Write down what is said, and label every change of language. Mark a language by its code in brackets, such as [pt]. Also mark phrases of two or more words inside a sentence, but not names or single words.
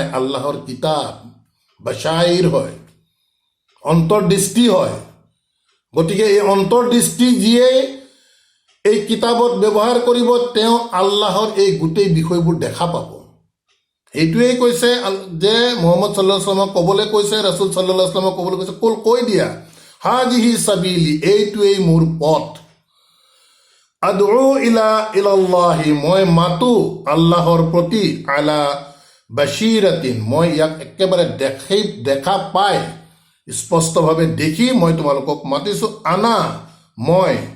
[as] আল্লাহৰ কিতাব বাশাইৰ হয়, অন্তৰ্দৃষ্টি হয়। গতিকে এই অন্তৰ্দৃষ্টি যিয়ে এই কিতাপত ব্যৱহাৰ কৰিব, তেওঁ আল্লাহৰ এই গোটেই বিষয়বোৰ দেখা পাব। এইটোৱেই কৈছে যে মুহাম্মদ [ar] صلى الله عليه وسلم [as] ক'বলৈ কৈছে, ৰাছুল [ar] صلى الله عليه وسلم [as] ক'বলৈ কৈছে, কুল, কৈ দিয়া, [ar] هذه سبيلي, [as] এইটোৱেই মোৰ পথ, [ar] أدعو إلى الله, [as] মই মাতো আল্লাহৰ প্ৰতি, [ar] على بصيرة, [as] মই ইয়াক একেবাৰে দেখা পাই স্পষ্টভাৱে দেখি মই তোমালোকক মাতিছো, আনা, মই,